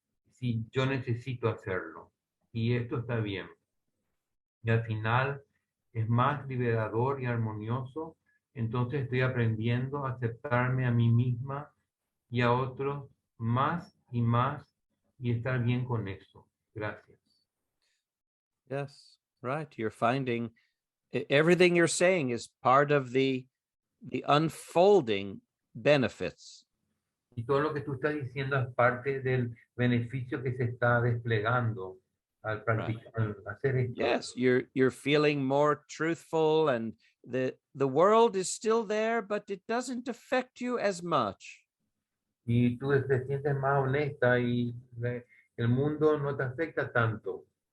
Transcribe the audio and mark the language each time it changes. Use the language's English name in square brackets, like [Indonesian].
[Spanish] Si yo necesito hacerlo. Y esto está bien. Y al final es más liberador y armonioso. Entonces estoy aprendiendo a aceptarme a mí misma y a otros más y estar bien con eso. Gracias. [English] Yes. Right. You're finding everything you're saying is part of the unfolding benefits. [Spanish] Y todo lo que tú estás diciendo es parte del beneficio que se está desplegando al practicar, al hacer esto. [English] Yes, you're feeling more truthful, and the world is still there, but it doesn't affect you as much. [Spanish] Y tú te sientes más honesta y el mundo no te afecta tanto.